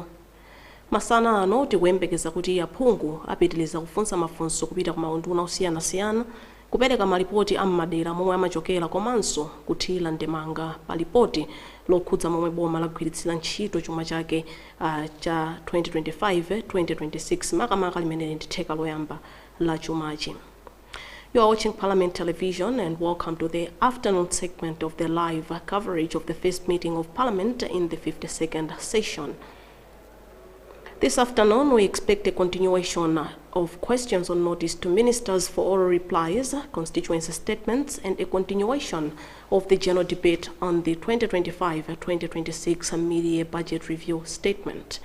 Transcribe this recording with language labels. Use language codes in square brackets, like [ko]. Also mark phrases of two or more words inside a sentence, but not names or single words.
[ny] Masana ano tikuyembekeza kuti aphungu apitiriza kufunsa mafunso kupita ku maunduna osiyanasiyana, kupereka malipoti a m'madera momwe amachokera komanso kuthira ndemanga pa lipoti lokhudza momwe boma lagwiritsira ntchito chuma chake cha 2025-2026 makamaka limene ndi theka loyamba la chumachi. [en] You are watching Parliament Television and welcome to the afternoon segment of the live coverage of the first meeting of Parliament in the 52nd session. This afternoon, we expect a continuation of questions on notice to ministers for oral replies, constituency statements, and a continuation of the general debate on the 2025-2026 mid-year budget review statement.